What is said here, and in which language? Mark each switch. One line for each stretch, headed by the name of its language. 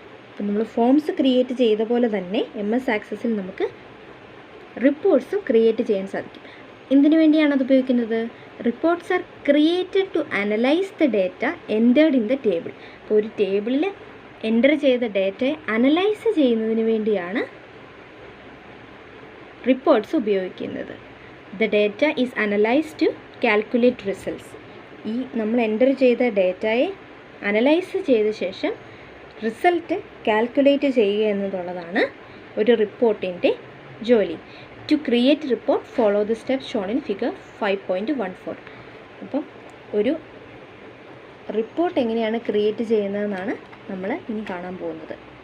Malayalam: അപ്പോൾ നമ്മൾ forms create ചെയ്ത പോലെ തന്നെ MS Accessൽ നമുക്ക് റിപ്പോർട്ട്സും ക്രിയേറ്റ് ചെയ്യാൻ സാധിക്കും. എന്തിനു വേണ്ടിയാണ് അത് ഉപയോഗിക്കുന്നത്?
English: Reports are created to analyse the data entered in the table.
Malayalam: അപ്പോൾ ഒരു ടേബിളിൽ എൻ്റർ ചെയ്ത ഡേറ്റയെ അനലൈസ് ചെയ്യുന്നതിന് വേണ്ടിയാണ് റിപ്പോർട്ട്സ് ഉപയോഗിക്കുന്നത്.
English: The data is analyzed to calculate results.
Malayalam: ഈ നമ്മൾ എൻ്റർ ചെയ്ത ഡേറ്റയെ അനലൈസ് ചെയ്ത ശേഷം റിസൾട്ട് കാൽക്കുലേറ്റ് ചെയ്യുക എന്നുള്ളതാണ് ഒരു റിപ്പോർട്ടിൻ്റെ ജോലി.
English: To create report follow the steps shown in figure 5.14.
Malayalam: അപ്പം ഒരു റിപ്പോർട്ട് എങ്ങനെയാണ് ക്രിയേറ്റ് ചെയ്യുന്നതെന്നാണ് നമ്മൾ ഇനി കാണാൻ പോകുന്നത്.